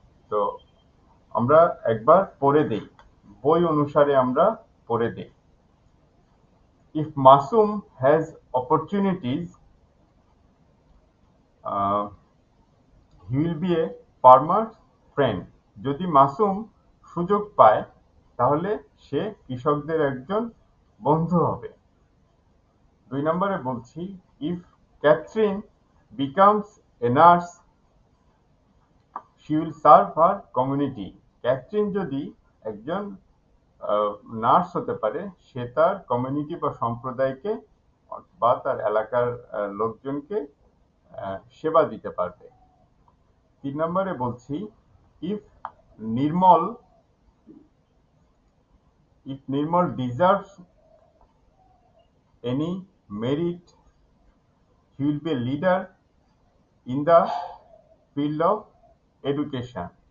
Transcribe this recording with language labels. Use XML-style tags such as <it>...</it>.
<bn>তো আমরা একবার পড়ে দেই, বই অনুসারে আমরা পড়ে দেই।</bn> <en>If Masum has opportunities, he will be a farmer's friend.</en> <bn>যদি মাসুম সুযোগ পায়, তাহলে সে কৃষকদের একজন বন্ধু হবে। 2 নম্বরে বলছি,</bn> <en>if Catherine becomes a nurse, she will serve her community.</en> <bn>Catherine যদি একজন নার্স হতে পারে, সে তার কমিউনিটি বা সম্প্রদায়কে বা তার এলাকার লোকজনকে সেবা দিতে পারবে। 3 নম্বরে বলছি,</bn> <en>if Nirmal deserves any merit, he will be a leader in the field of education.</en>